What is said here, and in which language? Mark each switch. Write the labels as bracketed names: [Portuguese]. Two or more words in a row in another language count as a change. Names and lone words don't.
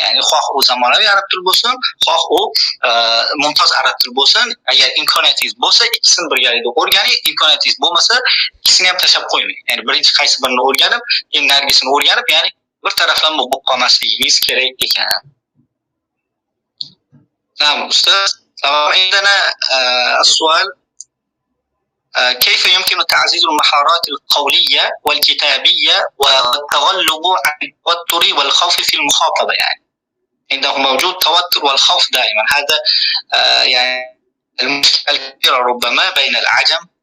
[Uzbek] Ya'ni xoh u zamonaviy arab tili bo'lsin, xoh u mumtoz arab tili bo'lsin, agar imkoniyatingiz bo'lsa ikkisini birgalikda o'rganing, imkoniyatingiz bo'lmasa ikkisini ham tashlab qo'ymang. Ya'ni birinchi qaysi birini o'rganib, keyin narigisini o'rganib, ya'ni bir taraflama bo'lib qolmasligingiz kerak ekan. Tamam ustoz. [Arabic] عندنا السؤال: كيف يمكن تعزيز المهارات القولية والكتابية والتغلب على التوتر والخوف في المخاطبة؟ يعني عنده موجود توتر والخوف دائما، هذا يعني المشكلة الكبيرة ربما بين العجم.